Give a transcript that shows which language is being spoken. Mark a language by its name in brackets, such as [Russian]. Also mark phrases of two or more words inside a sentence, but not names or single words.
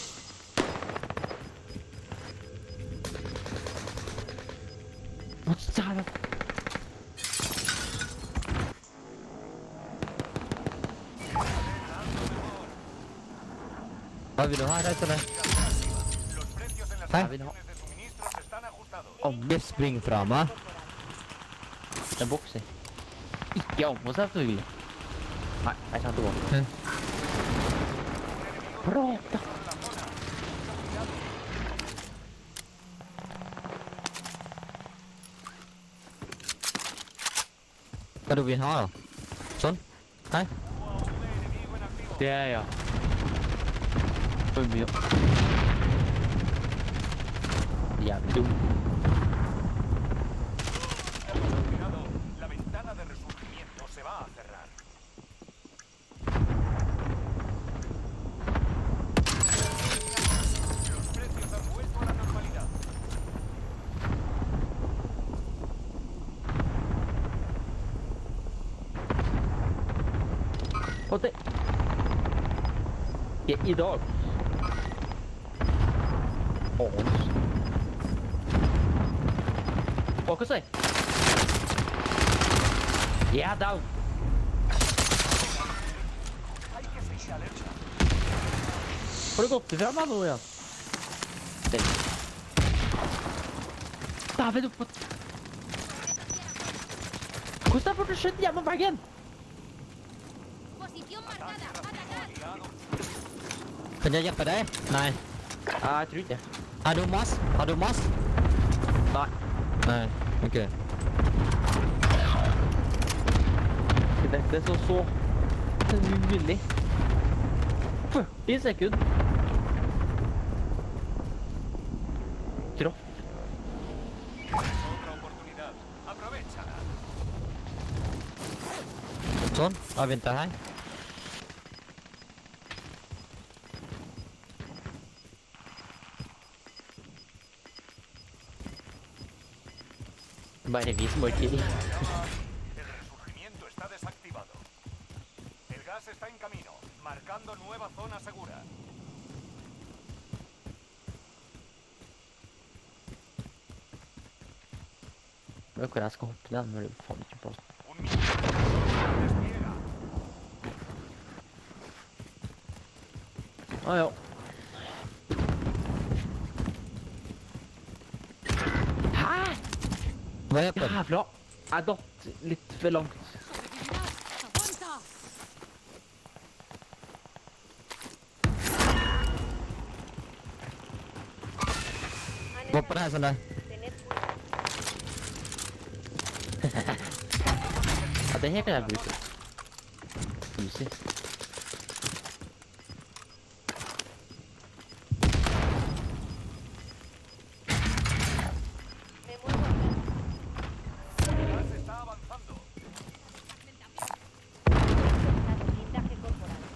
[Norwegian] Hva sa du? Hva vil du ha, Reisele? [Spanish] Los precios en las [Norwegian] Hæ? [Spanish] estaciones de suministros están ajustados. [Norwegian] Ikke spring fra meg. Det er bokser. Ikke ammo, selvfølgelig. Nei, jeg kan tilbake. Hm. Prata! Hva du vil ha, da? Sånn? Hei? Det er ja. For mye. Jævlig dum. [Spanish] Cuidado, la ventana de resurgimiento se va a cerrar. Los precios han vuelto a la normalidad. [Norwegian] Og det... Ja, i dag. Åns. Hva si? Ja, down. [Spanish] Hay que seguir alerta. [Norwegian] Har du gått ifra meg nå, ja? Den. David, opp på... Hvordan er det fått skjøtt gjennom veggen? [Spanish] Posición marcada. Atacar. [Norwegian] Kan jeg hjelpe deg? Nei. Ja, jeg tror ikke. Har du mass? Har du mass? Nei. Nei. Ok. Dette er så umulig. 40 sekunder. Troff. [Spanish] Otra oportunidad. Aprovechala. [Norwegian] Sånn. Da venter jeg her. Bare vi som orker. [Spanish] El resurgimiento está desactivado. El gas está en camino, marcando nueva zona segura. [Norwegian] vet hvor jeg skal hoppe den, men det er faen ikke plass. [Spanish] Un minuto. Despliega. [Norwegian] Ja. Hæ? Hva heter den? Jævla! Jeg datt litt for langt. [Spanish] ¡Aguanta! [Norwegian] Gå på den her sånn der. Ja, det her kan jeg bruke. Easy. [Spanish] El gas está avanzando. Blindaje corporal.